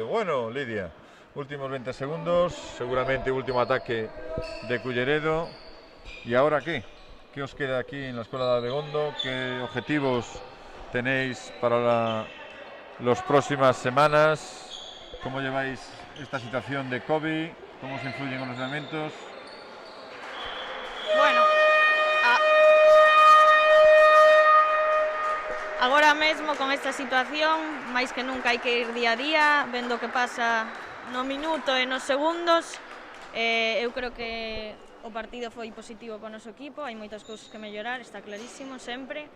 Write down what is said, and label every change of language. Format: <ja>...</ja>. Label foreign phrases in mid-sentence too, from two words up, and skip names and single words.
<es>Bueno, Lidia, últimos 20 segundos, seguramente último ataque de Culleredo. ¿Y ahora qué? ¿Qué os queda aquí en la Escuela de Abegondo? ¿Qué objetivos tenéis para las próximas semanas? ¿Cómo lleváis esta situación de COVID? ¿Cómo se influyen con los elementos?</es> <gl>Bueno, agora mesmo con esta situación, máis que nunca hai que ir día a día, vendo o que pasa no minuto e nos segundos. Eu creo que o partido foi positivo para o noso equipo, hai moitas cousas que mellorar, está clarísimo, sempre.</gl>